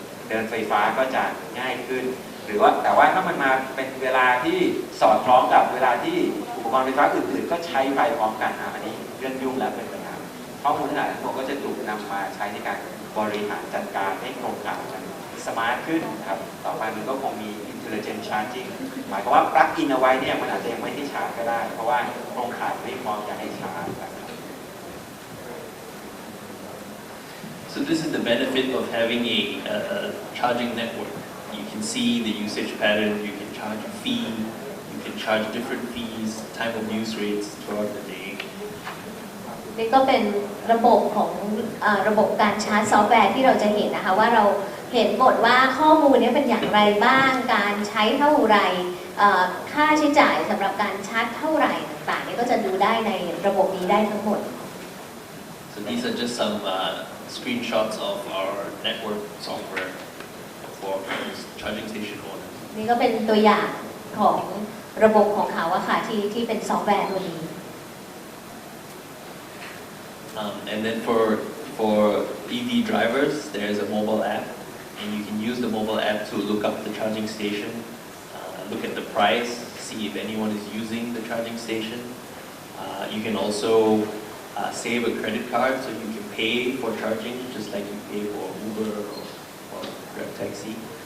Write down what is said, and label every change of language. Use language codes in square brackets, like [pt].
[th] ดินไฟฟ้าก็จะง่ายขึ้นหรือว่าแต่ว่าถ้ามันมาเป็นเวลาที่สอดคล้องกับเวลาที่อุปกรณ์ไฟฟ้าอื่นๆก็ใช้ไฟพร้อมกันอันนี้เรื่องยุ่งแล้วเป็นปัญหาข้อมูลทั้งหลายทั้งหมดก็จะถูกนำมาใช้ในการ บริหารจัดการให้โครงข่ายมันสมาร์ทขึ้นครับต่อไปมันก็คงมี intelligent charging หมายความว่า plug in เอาไว้เนี่ยมันอาจจะยังไม่ให้ชาร์จก็ได้เพราะว่าโครงข่ายไม่พร้อมจะให้ชาร์จนะครับ [en] So this is the benefit of having a charging network. You can see the usage pattern, you can charge a fee, you can charge different fees, time of use rates throughout the day. [th] นี่ก็เป็นระบบของระบบการชาร์จซอฟต์แวร์ที่เราจะเห็นนะคะว่าเราเห็นหมดว่าข้อมูลนี้เป็นอย่างไรบ้างการใช้เท่าไหร่ค่าใช้จ่ายสำหรับการชาร์จเท่าไหร่ต่างๆนี่ก็จะดูได้ในระบบนี้ได้ทั้งหมด [en] So these are just some screenshots of our network software for charging station owners. [th] นี่ก็เป็นตัวอย่างของระบบของเขาอะค่ะที่เป็นซอฟต์แวร์ตัวนี้ [en] And then for EV drivers, there's a mobile app, and you can use the mobile app to look up the charging station, look at the price, see if anyone is using the charging station. You can also save a credit card, so you can pay for charging just like you pay for Uber or Grab Taxi.